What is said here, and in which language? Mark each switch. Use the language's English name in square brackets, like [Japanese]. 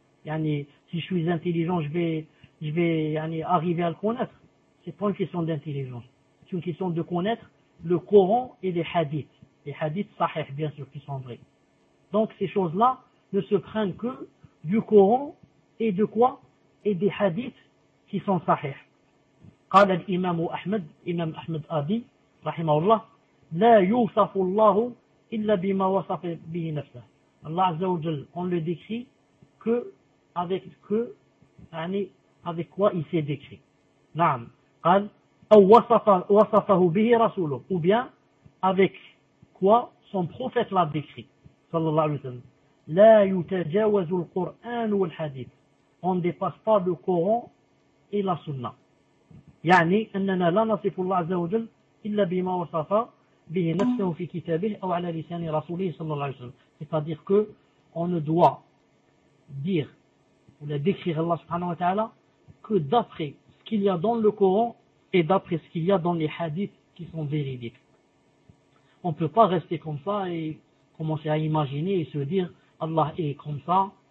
[French] Yani, si je suis intelligent, je vais arriver à le connaître. C'est pas une question d'intelligence. C'est une question de connaître le Coran et les hadiths sahih, bien sûr, qui sont vrais. Donc, ces choses-là ne se prennent que du Coran et de quoi? Et des hadiths qui sont sahih. [Arabic] قال الإمام أحمد إمام أحمد أبي رحمه الله لا يوصف الله إلا بما وصف به نفسه. الله عز وجل [French] on le décrit que avec que يعني avec quoi il s'est décrit. [Arabic] نعم قال أو وصف وصفه به رسوله [French] ou bien avec quoi son prophète l'a décrit [Arabic] صلى الله عليه وسلم. لا يتجاوز القرآن والحديث. [French] On ne dépasse pas le Coran et la Sunna. [Arabic] يعني أننا لا نصف الله عز وجل إلا بما وصف به نفسه في كتابه أو على لسان رسوله صلى الله عليه وسلم. [French] C'est-à-dire que on ne doit dire ou la décrire Allah subhanahu wa ta'ala que d'après ce qu'il y a dans le Coran et d'après ce qu'il y a dans les hadiths qui sont véridiques. On ne peut pas rester comme ça et commencer à imaginer et se dire Allah est comme ça.